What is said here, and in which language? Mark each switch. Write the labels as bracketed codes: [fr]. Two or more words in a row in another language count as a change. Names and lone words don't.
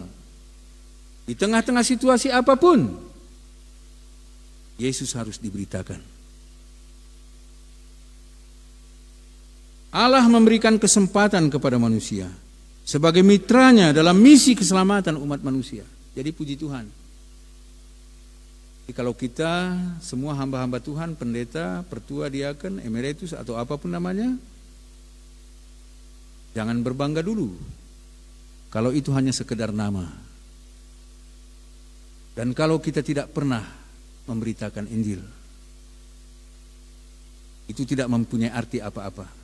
[id] Di tengah-tengah situasi apapun, Yesus harus diberitakan. Allah memberikan kesempatan kepada manusia sebagai mitranya dalam misi keselamatan umat manusia. Jadi puji Tuhan. Jadi kalau kita semua hamba-hamba Tuhan, pendeta, pertua, diaken, emeritus atau apapun namanya, jangan berbangga dulu kalau itu hanya sekedar nama. Dan kalau kita tidak pernah memberitakan Injil, itu tidak mempunyai arti apa-apa.